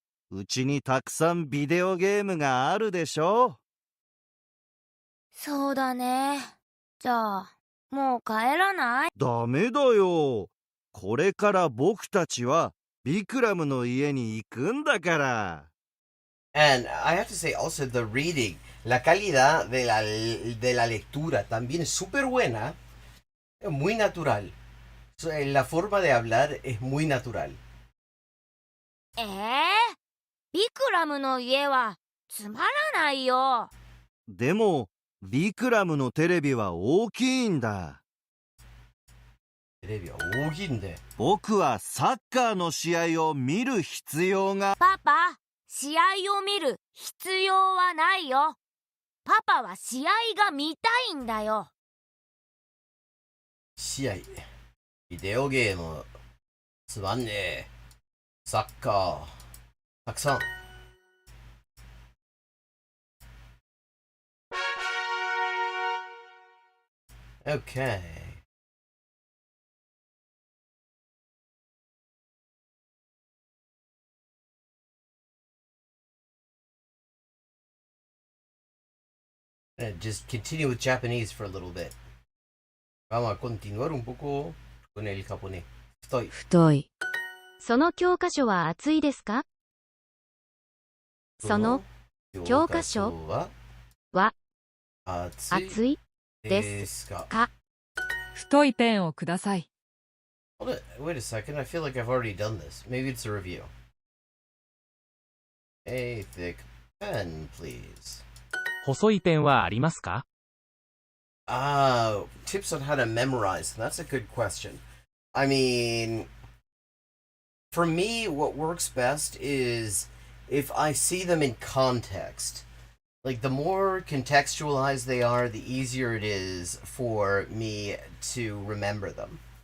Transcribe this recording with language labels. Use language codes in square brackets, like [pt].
[ja] うちにたくさんビデオゲームがあるでしょ。そうだね。じゃあ、もう帰らない？ダメだよ。これから僕たちはビクラムの家に行くんだから。 [en] And I have to say also the reading, [es] la calidad de la lectura también es súper buena, muy natural. La forma de hablar es muy natural. [ja] ビクラムの家はつまらないよ。でもビクラムのテレビは大きいんだ。テレビは大きいんで。僕はサッカーの試合を見る必要が。パパ、試合を見る必要はないよ。パパは試合が見たいんだよ。試合。ビデオゲーム。つまんねえ。サッカー。たくさん。 [en] Okay. Just continue with Japanese for a little bit. [es] Vamos a continuar un poco con el japonés. Estoy. [ja] 太い。その教科書は厚いですか？その教科書は厚いですか？太いペンをください。 [en] Wait a second, I feel like I've already done this. Maybe it's a review. A thick pen, please. [ja] 細いペンはありますか？ [en] Tips on how to memorize. That's a good question. I mean, for me, what works best is if I see them in context. Like, the more contextualized they are, the easier it is for me to remember them.